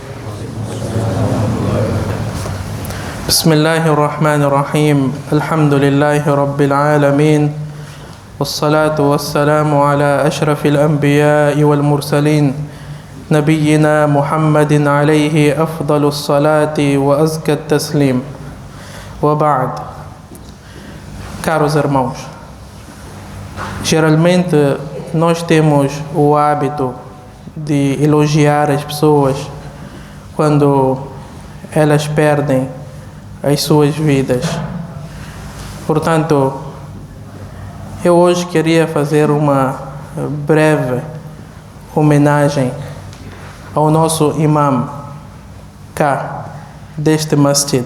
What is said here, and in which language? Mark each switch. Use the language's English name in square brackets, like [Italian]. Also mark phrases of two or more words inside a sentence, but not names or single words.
[Arabic] بسم الله الرحمن الرحيم. الحمد لله رب العالمين، والصلاة والسلام على أشرف الأنبياء والمرسلين نبينا محمد عليه أفضل الصلاة وأزكى التسليم. وبعد. [Portuguese] Caros irmãos, geralmente nós temos o hábito de elogiar as pessoas quando elas perdem as suas vidas. Portanto, eu hoje queria fazer uma breve homenagem ao nosso imam cá deste masjid.